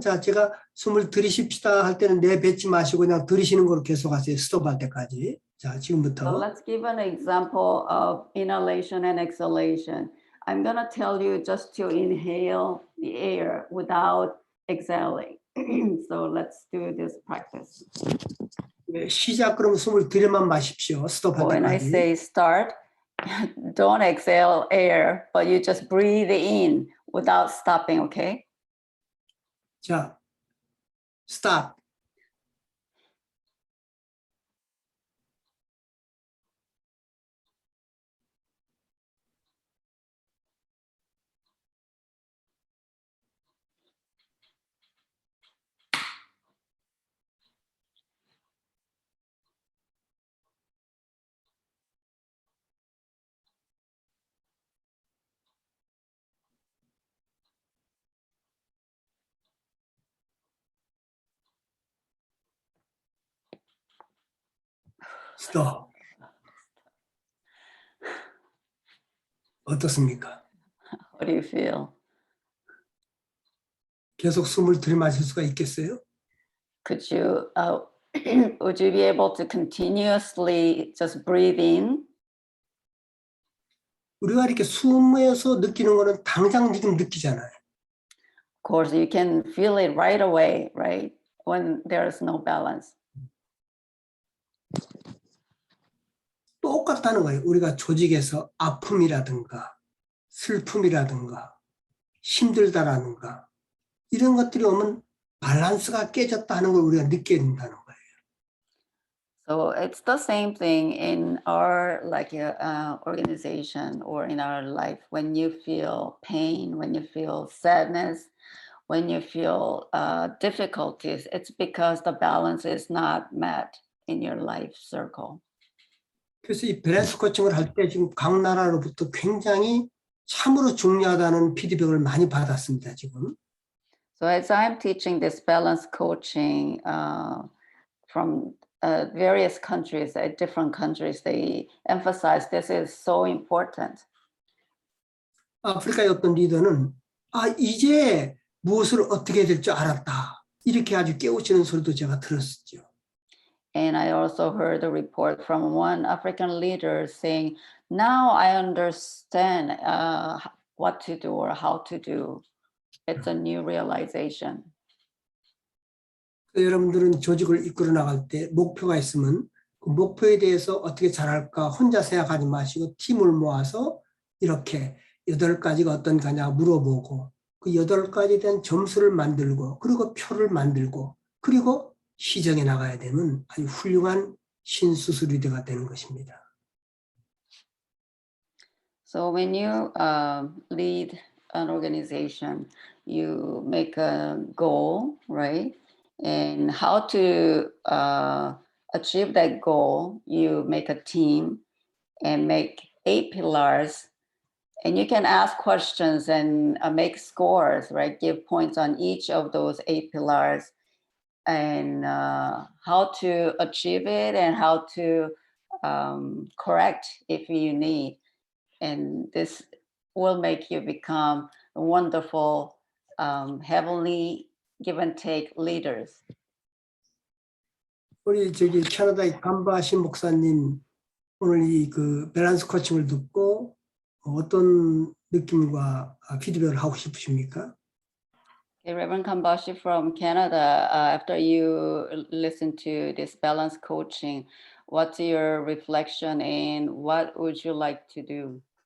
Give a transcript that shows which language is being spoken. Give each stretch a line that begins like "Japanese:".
Korean: 자, 제가 숨을 들이쉽시다 할 때는 내뱉지 마시고 그냥 들이쉬는 걸로 계속하세요. 스톱할 때까지. 자, 지금부터.
English: So let's give an example of inhalation and exhalation. I'm going to tell you just to inhale the air without exhaling. So let's do this practice.
Korean: 네, 시작 그러면 숨을 들여만 마십시오. 스톱할
English: When I
Korean: 때까지.
English: say start, don't exhale air, but you just breathe in without stopping, okay?
Korean: 자, 스탑. 스톱. 어떻습니까?
English: What do you feel?
Korean: 계속 숨을 들이마실 수가 있겠어요?
English: Could you, would you be able to continuously just breathe in?
Korean: 우리가 이렇게 숨에서 느끼는 거는 당장 지금 느끼잖아요.
English: Of course, you can feel it right away, right? When there's no balance.
Korean: 똑같다는 거예요. 우리가 조직에서 아픔이라든가 슬픔이라든가 힘들다라든가 이런 것들이 오면 밸런스가 깨졌다 하는 걸 우리가 느껴야 된다는 거예요.
English: So it's the same thing in our like organization or in our life. When you feel pain, when you feel sadness, when you feel difficulties, it's because the balance is not met in your life circle.
Korean: 그래서 이 밸런스 코칭을 할 때 지금 각 나라로부터 굉장히 참으로 중요하다는 피드백을 많이 받았습니다. 지금.
English: So as I'm teaching this balance coaching from various countries, different countries, they emphasize this is so important.
Korean: 아프리카의 어떤 리더는 이제 무엇을 어떻게 해야 될 줄 알았다. 이렇게 아주 깨우치는 소리도 제가 들었었죠.
English: And I also heard a report from one African leader saying, now I understand what to do or how to do. It's a new realization.
Korean: 여러분들은 조직을 이끌어 나갈 때 목표가 있으면 그 목표에 대해서 어떻게 잘할까 혼자 생각하지 마시고 팀을 모아서 이렇게 8가지가 어떤 거냐 물어보고 그 8가지에 대한 점수를 만들고 그리고 표를 만들고 그리고 시정해 나가야 되는 아주 훌륭한 신수술의대가 되는 것입니다.
English: So when you lead an organization, you make a goal, right? And how to achieve that goal, you make a team and make 8 pillars. And you can ask questions and make scores, right? Give points on each of those 8 pillars and how to achieve it and how to correct if you need. And this will make you become wonderful, heavenly give and take leaders.
Korean: 우리 저기 캐나다의 감바신 목사님 오늘 이 그 밸런스 코칭을 듣고 어떤 느낌과 피드백을 하고 싶으십니까?
English: Okay, Reverend Kambashi from Canada, after you listen to this balance coaching, what's your reflection and what would you like to do?